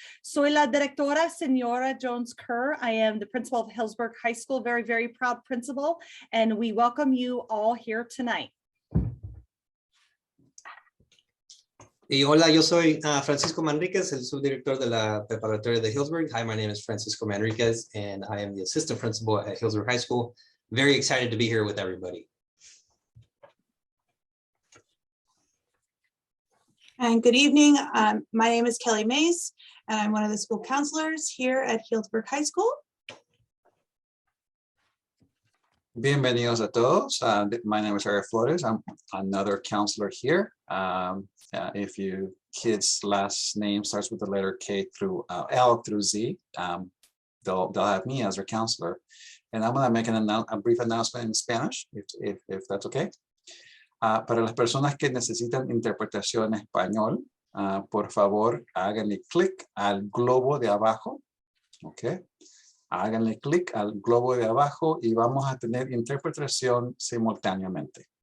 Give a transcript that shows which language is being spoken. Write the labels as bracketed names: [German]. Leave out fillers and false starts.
[Spanish] Soy la directora, señora Jones Kerr. [English] I am the principal of Hillsborough High School, very, very proud principal, and we welcome you all here tonight. [Spanish] Y hola, yo soy Francisco Manriquez, el subdirector de la preparatoria de Hillsborough. [English] Hi, my name is Francisco Manriquez, and I am the assistant principal at Hillsborough High School. Very excited to be here with everybody. And good evening. My name is Kelly Mace, and I'm one of the school counselors here at Hillsborough High School. [Spanish] Bienvenidos a todos. [English] My name is Flores. I'm another counselor here. If your kid's last name starts with the letter K through L through Z, they'll have me as their counselor. And I'm going to make a brief announcement in Spanish, if that's okay. [Spanish] Para las personas que necesitan interpretación en español, por favor, háganle clic al globo de abajo. Okay. Háganle clic al globo de abajo y vamos a tener interpretación simultáneamente.